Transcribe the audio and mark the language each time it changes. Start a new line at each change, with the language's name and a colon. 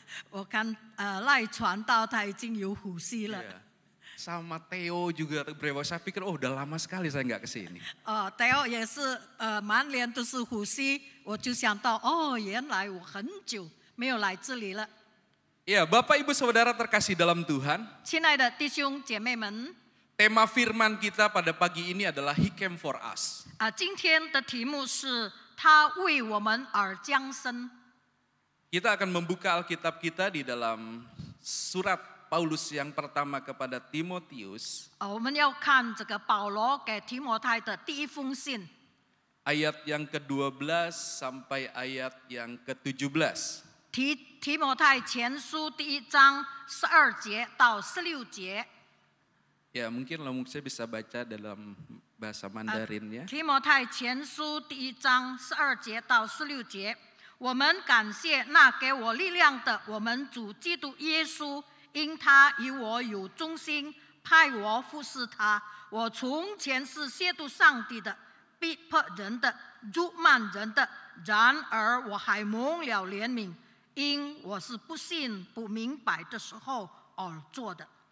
Chinese: 我看赖传道他已经有呼吸了。
Indonesian: Ya. Sama Theo juga brewok. Saya pikir udah lama sekali saya nggak ke sini.
Chinese: Theo 也是满脸都是呼吸，我就想到原来我很久没有来这里了。
Indonesian: Ya, Bapak Ibu Saudara terkasih dalam Tuhan.
Chinese: 亲爱的弟兄姐妹们，
Indonesian: Tema firman kita pada pagi ini adalah
English: He Came for Us.
Chinese: 今天的题目是他为我们而降生。
Indonesian: Kita akan membuka Alkitab kita di dalam surat Paulus yang pertama kepada Timotius.
Chinese: 我们要看这个保罗给提摩太的第一封信，
Indonesian: Ayat yang ke-12 sampai ayat yang ke-17.
Chinese: 提摩太前书第1章12节到16节。
Indonesian: Ya, mungkin saya bisa baca dalam bahasa Mandarin ya.
Chinese: 提摩太前书第1章12节到16节，我们感谢那给我力量的我们主基督耶稣，因他与我有忠心，派我服侍他。我从前是亵渎上帝的，逼迫人的，辱骂人的，然而我还蒙了怜悯，因我是不信不明白的时候而做的。